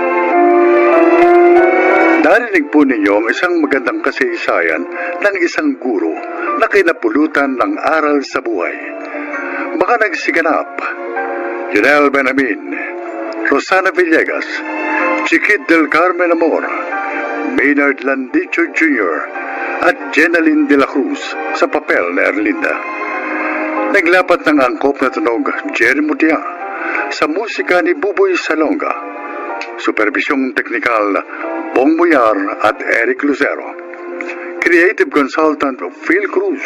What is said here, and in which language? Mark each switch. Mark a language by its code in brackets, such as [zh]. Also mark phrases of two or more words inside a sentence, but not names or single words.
[tl] Narinig po ninyo ang isang magandang kasaysayan ng isang guro na kinapulutan ng aral sa buhay. Mga nagsiganap, Janelle Benamin, Rosana Villegas, Chiquit del Carmen Amor, Maynard Landicho Jr. at Jenaline de la Cruz sa papel na Erlinda. Naglapat ng angkop na tunog Jerry Mutia sa musika ni Buboy Salonga. Supervisyong teknikal Bong Muyar at Eric Lucero. [en] Creative Consultant Phil Cruz.